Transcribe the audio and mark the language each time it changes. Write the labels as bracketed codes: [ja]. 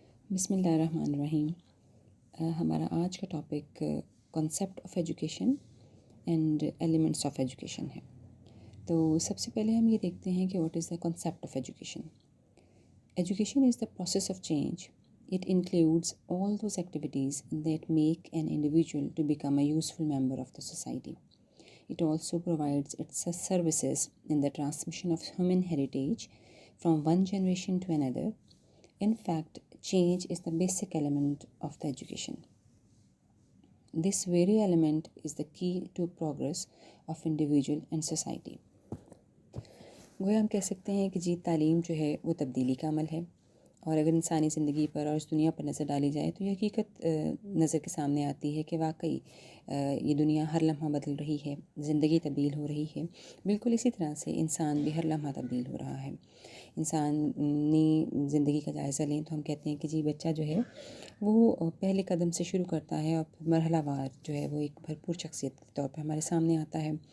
[ar] بسم اللہ الرحمن الرحیم۔ [ur] ہمارا آج کا topic [en] concept of education and elements of education [ur] ہے۔ تو سب سے پہلے ہم یہ دیکھتے ہیں کہ [en] What is the concept of education. Education is the process of change. It includes all those activities that make an individual to become a useful member of the society. It also provides its services in the transmission of human heritage from one generation to another. In fact, change is the basic element of the education. This very element is the key to progress of individual and society. [ur] گویا ہم کہہ سکتے ہیں کہ جی تعلیم جو ہے وہ تبدیلی کا عمل ہے، اور اگر انسانی زندگی پر اور اس دنیا پر نظر ڈالی جائے تو یہ حقیقت نظر کے سامنے آتی ہے کہ واقعی یہ دنیا ہر لمحہ بدل رہی ہے، زندگی تبدیل ہو رہی ہے۔ بالکل اسی طرح سے انسان بھی ہر لمحہ تبدیل ہو رہا ہے۔ انسانی زندگی کا جائزہ لیں تو ہم کہتے ہیں کہ جی بچہ جو ہے وہ پہلے قدم سے شروع کرتا ہے اور مرحلہ وار جو ہے وہ ایک بھرپور شخصیت کے طور پہ ہمارے سامنے آتا ہے۔